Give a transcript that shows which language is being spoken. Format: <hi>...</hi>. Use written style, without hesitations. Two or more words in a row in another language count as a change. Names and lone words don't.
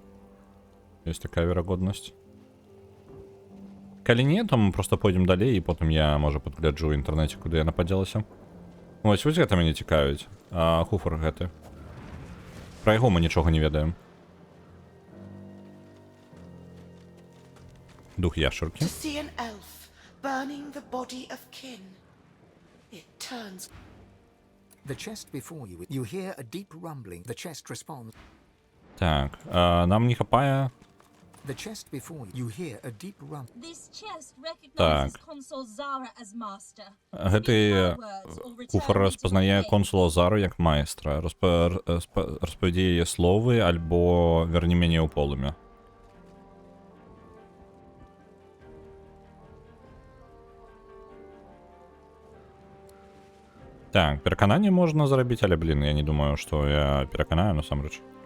<be>Есть такая верагоднасць. Калі не, то мы просто пойдзем далей, і потым я, можа, падгляджу ў інтэрнэце, куды яна падзелася. Вось гэта мяне цікавіць. Хуфар гэты. Пра яго мы нічога не ведаем. Дух яшчаркі.</be> <en>Burning the body of kin. It turns. The chest before you. You hear a deep rumbling. The chest responds.</en> <be>Так, нам не хапае.</be> <en>The chest before you. You hear a deep rumbling. This chest recognizes Consul Zara as master.</en> <be>Гэты куфар распазнае консула Зару як майстра. Распавядзе яе словы альбо верні мяне ў полымя. Так, перакананне можна зрабіць, але, блін, я не думаю, што я пераканаю, насамрэч.</be>